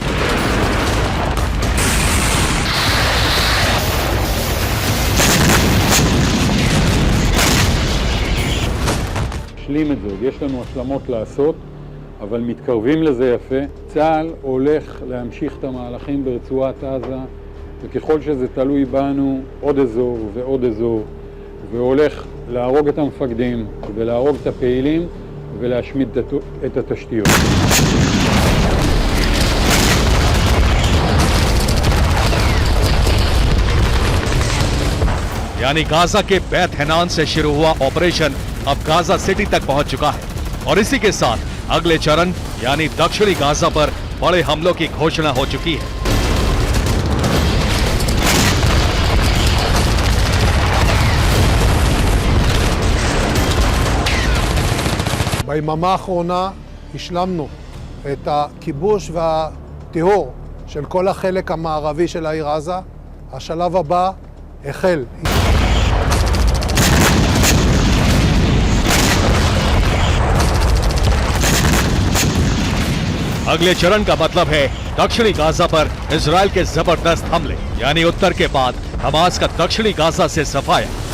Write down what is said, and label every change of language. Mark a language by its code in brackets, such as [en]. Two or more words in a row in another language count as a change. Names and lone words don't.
[he] נשלים את זה, יש לנו השלמות לעשות, אבל מתקרבים לזה יפה. צה"ל הולך להמשיך את המהלכים ברצועת עזה, וככל שזה תלוי בנו, עוד אזור ועוד אזור, והולך להרוג את המפקדים ולהרוג את הפעילים ולהשמיד את התשתיות. [hi] यानी गाजा के बैत हैनान से शुरू हुआ ऑपरेशन अब गाजा सिटी तक पहुंच चुका है और इसी के साथ अगले चरण यानी दक्षिणी गाजा पर बड़े हमलों की घोषणा हो चुकी है। [he] ביממה האחרונה השלמנו את הכיבוש והטיהור של כל החלק המערבי של העיר עזה. השלב הבא החל. [hi] अगले चरण का मतलब है दक्षिणी गाजा पर इजरायल के जबरदस्त हमले, यानी उत्तर के बाद हमास का दक्षिणी गाजा से सफाया।